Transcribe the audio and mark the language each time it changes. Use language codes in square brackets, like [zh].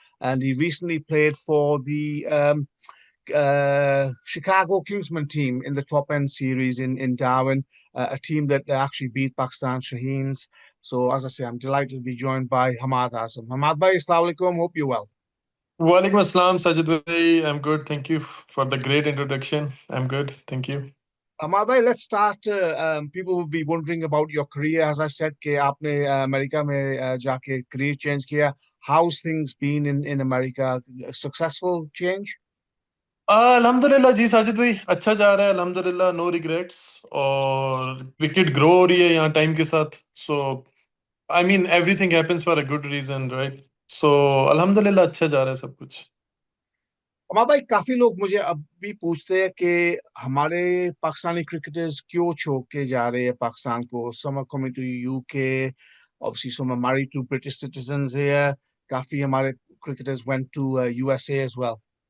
[en] And he recently played for the Chicago Kingsman team in the top end series in Darwin, a team that actually beat Pakistan Shaheens. So, as I say, I'm delighted to be joined by Hamad Azam. Hamad bhai, assalamu alaikum. Hope you're well. Walaikum assalam, Sajid bhai. I'm good. Thank you for the great introduction. I'm good. Thank you. Hamad bhai, let's start. People will be wondering about your career. As I said, [hi] कि आपने America में जाके career change किया. [en] How's things been in America? A successful change? [hi] अल्हम्दुलिल्लाह जी साजिद भाई, अच्छा जा रहा है अल्हम्दुलिल्लाह, [en] No regrets. [hi] और क्रिकेट ग्रो हो रही है यहाँ टाइम के साथ। [en] So I mean everything happens for a good reason, right? [hi] सो अल्हम्दुलिल्लाह अच्छा जा रहा है सब कुछ। हमारा भाई, काफी लोग मुझे अब भी पूछते हैं कि हमारे पाकिस्तानी क्रिकेटर्स क्यों छोड़ के जा रहे हैं पाकिस्तान को. [en] Some are coming to UK, obviously some are married to British citizens here. [hi] काफी हमारे [en] cricketers went to USA as well.